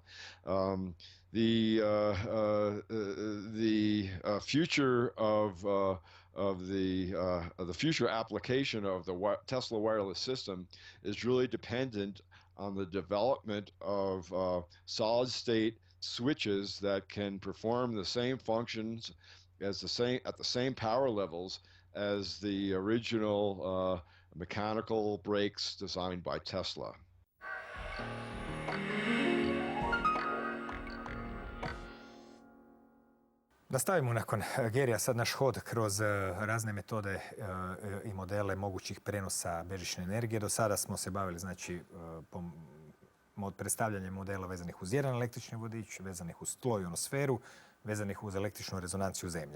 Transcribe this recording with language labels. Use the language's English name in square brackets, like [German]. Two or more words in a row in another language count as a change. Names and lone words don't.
[English] The future of the future application of the Tesla wireless system is really dependent on the development of solid state switches that can perform the same functions at the same power levels as the original mechanical brakes designed by Tesla. [Croatian] Nastavimo nakon Garyja sad naš hod kroz razne metode i modele mogućih prenosa bežične energije. Do sada smo se bavili predstavljanjem modela vezanih uz jedan električni vodič, vezanih uz tlo i ionosferu, vezanih uz električnu rezonanciju Zemlje.